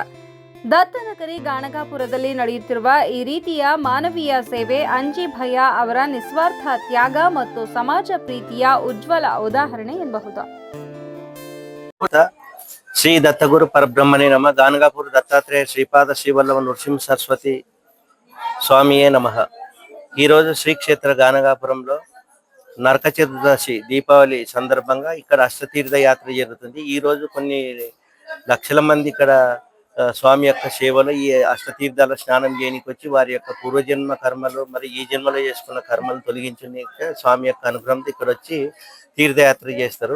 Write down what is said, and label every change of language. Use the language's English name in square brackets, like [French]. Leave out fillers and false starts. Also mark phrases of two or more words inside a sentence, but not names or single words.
[Kannada] ದತ್ತನಗರಿ ಗಾಣಗಾಪುರದಲ್ಲಿ ನಡೆಯುತ್ತಿರುವ ಈ ರೀತಿಯ ಮಾನವೀಯ ಸೇವೆ ಅಂಜಿ ಭಯ್ಯ ಅವರ ನಿಸ್ವಾರ್ಥ ತ್ಯಾಗ ಮತ್ತು ಸಮಾಜ ಪ್ರೀತಿಯ ಉಜ್ವಲ ಉದಾಹರಣೆ ಎನ್ನಬಹುದು. ಶ್ರೀ ದತ್ತಗುರು ಪರಬ್ರಹ್ಮನೇ ನಮಃ. [Telugu] ಗಾಣಗಾಪುರ దత్తాత్రేయ శ్రీపాద శ్రీవల్లభ నృసింహ సరస్వతి స్వామియే నమః. ఈరోజు శ్రీక్షేత్ర గానగాపురంలో నరక చతుర్దశి దీపావళి సందర్భంగా ఇక్కడ అష్టతీర్థ యాత్ర జరుగుతుంది. ఈ రోజు కొన్ని లక్షల మంది ఇక్కడ స్వామి యొక్క సేవలో ఈ అష్టతీర్థాల స్నానం చేయడానికి వచ్చి వారి యొక్క పూర్వజన్మ కర్మలు మరి ఈ జన్మలో చేసుకున్న కర్మలు తొలగించడానికి స్వామి యొక్క అనుగ్రహంతో ఇక్కడ వచ్చి తీర్థయాత్ర చేస్తారు.